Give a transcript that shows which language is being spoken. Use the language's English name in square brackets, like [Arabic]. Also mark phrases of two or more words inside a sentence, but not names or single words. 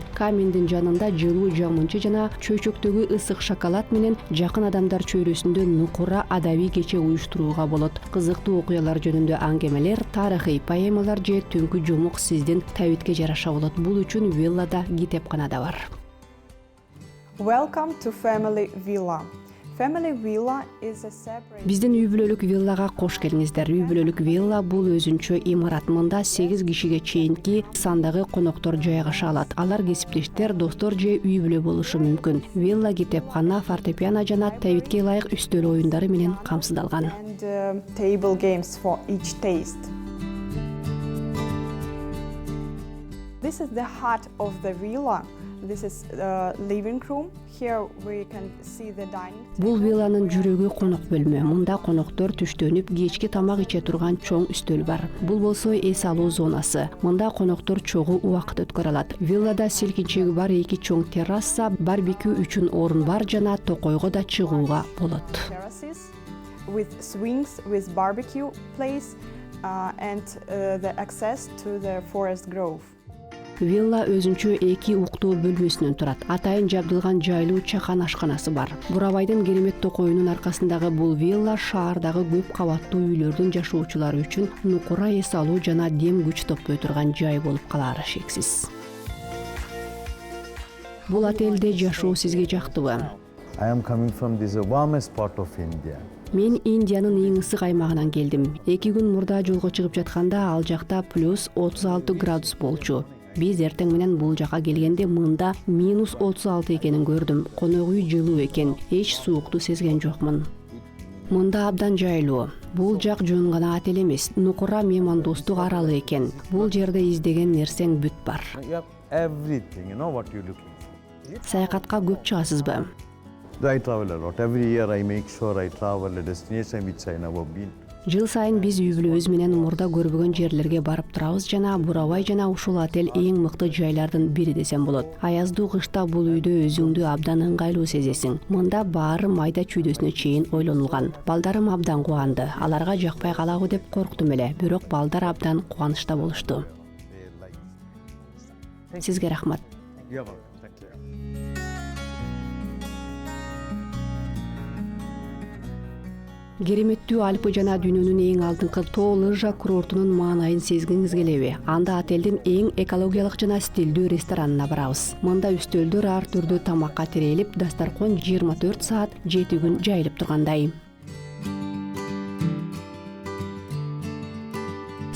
[Kyrgyz] Каминдин жанында жылуу жамынчы жана чөйчөктөгү ысык шоколад менен жакын адамдар чөйрөсүндө нукура адабий кече уюштурууга болот. Кызыктуу окуялар жөнүндө аңгемелер, тарыхый поэмалар же түнкү жомук сиздин табитке жараша болот. Бул үчүн виллада китепкана да бар. [English] Welcome to Family Villa. Family Villa is a separate... [Kyrgyz] Биздин үй бүлөлүк виллага кош келиңиздер. Үй бүлөлүк вилла бул өзүнчө имарат. Мында 8 кишиге чейинки сандагы коноктор жайгаша алат. Алар кесиптештер, достор же үй бүлө болушу мүмкүн. Вилла китепкана, фортепиано жана табитке ылайык үстөл оюндары менен камсыздалган. [English] And table games for each taste. This is the heart of the villa. This is the living room. Here we can see the dining table. [Kyrgyz] Бул вилланын жүрөгү конок бөлмө. Мында коноктор түштөнүп, кечки тамак иче турган чоң үстөл бар. Бул болсо эс алуу зонасы. Мында коноктор чогуу убакыт өткөрө алат. Виллада селкинчеги бар 2 чоң терраса, барбекю үчүн орун бар жана токойго да чыгууга болот. [English] Terraces with swings, with barbecue place, and the access to the forest grove. [Kyrgyz] Вилла өзүнчө 2 уктуу бөлмөсүнөн турат. Атайын жабдылган жайлуу чакан ашканасы бар. Бурабайдын керемет токоюнун аркасындагы бул вилла шаардагы көп кабаттуу үйлөрдүн жашоочулары үчүн нукура эс алуу жана дем күч топпой турган жай болуп калаары шексиз. Бул отелде жашоо сизге жактыбы? [English] I am coming from this warmest part of India. [Kyrgyz] Мен Индиянын эң ысык аймагынан келдим. 2 күн мурда жолго чыгып жатканда ал жакта плюс 36 градус болчу. Биз эртең менен бул жака келгенде мында минус 36 экенин көрдүм. Конок үй жылуу экен, эч суукту сезген жокмун. Мында абдан жайлуу. Бул жак жөн гана отель эмес, нукура меймандостук аралы экен. Бул жерде издеген нерсең бүт бар. [English] You have everything, you know what you're looking for. [Kyrgyz] Саякатка көп чыгасызбы? [English] I travel a lot. Every year I make sure I travel a destination which I never been. [Kyrgyz] Жыл сайын биз үй бүлөбүз менен мурда көрбөгөн жерлерге барып турабыз жана Бурабай жана ушул отель эң мыкты жайлардын бири десем болот. Аяздуу кышта бул үйдө өзүңдү абдан ыңгайлуу сезесиң. Мында баары майда чүйдөсүнө чейин ойлонулган. Балдарым абдан кубанды. Аларга жакпай калабы деп корктум эле, бирок балдар абдан кубанычта болушту. Сизге рахмат. [English] You're welcome. Thank you. [Kyrgyz] Кереметтүү Альпы жана дүйнөнүн эң алдыңкы тоо лыжа курортунун маанайын сезгиңиз келеби? Анда отелдин эң экологиялык жана стилдүү ресторанына барабыз. Мында үстөлдөр ар түрдүү тамакка тирелип, дастаркон 24 саат 7 күн жайылып тургандай.